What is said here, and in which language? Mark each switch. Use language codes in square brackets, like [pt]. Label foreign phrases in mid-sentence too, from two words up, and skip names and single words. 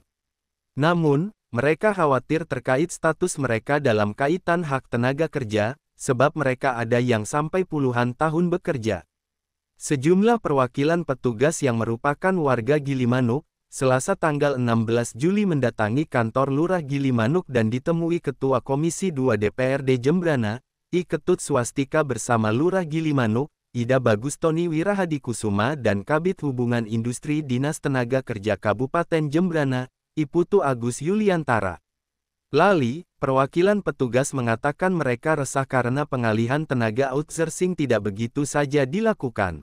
[id] Namun, mereka khawatir terkait status mereka dalam kaitan hak tenaga kerja, sebab mereka ada yang sampai puluhan tahun bekerja. Sejumlah perwakilan petugas yang merupakan warga Gilimanuk, Selasa tanggal 16 Juli mendatangi kantor Lurah Gilimanuk dan ditemui Ketua Komisi 2 DPRD Jembrana, I Ketut Swastika bersama Lurah Gilimanuk, Ida Bagustoni Wirahadikusuma dan Kabid Hubungan Industri Dinas Tenaga Kerja Kabupaten Jembrana, I Putu Agus Yuliantara. Lali, perwakilan petugas mengatakan mereka resah karena pengalihan tenaga outsourcing tidak begitu saja dilakukan.